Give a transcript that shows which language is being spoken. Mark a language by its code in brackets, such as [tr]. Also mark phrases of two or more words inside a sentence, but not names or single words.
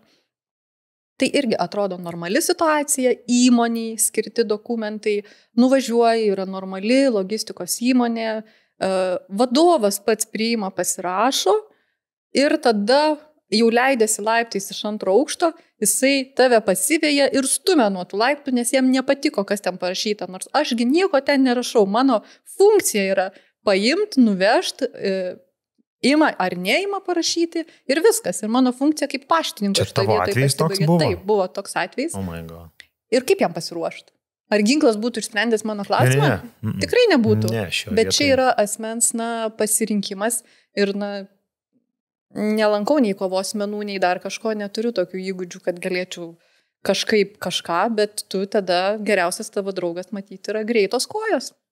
[lt] Tai irgi atrodo normali situacija, įmoniai skirti dokumentai, nuvažiuoja, yra normali logistikos įmonė, vadovas pats priima, pasirašo ir tada jau leidėsi laiptais iš 2 aukšto, jisai tave pasiveja ir stumia nuo tų laiptų, nes jam nepatiko, kas ten parašyta. Nors ašgi nieko ten nerašau, mano funkcija yra paimti, nuvežti, ima ar neima parašyti ir viskas. Ir mano funkcija kaip paštininko. Čia tavo atvejis toks buvo? Taip, buvo toks atvejis. [en] Oh my God. [lt] Ir kaip jam pasiruošti? Ar ginklas būtų išsprendęs mano klausimą? Ne. Tikrai nebūtų. Bet vietoj. Čia yra asmens pasirinkimas ir nelankau nei kovos menų, nei dar kažko, neturiu tokių įgūdžių, kad galėčiau kažkaip kažką, bet tu tada geriausias tavo draugas matyti yra greitos kojos.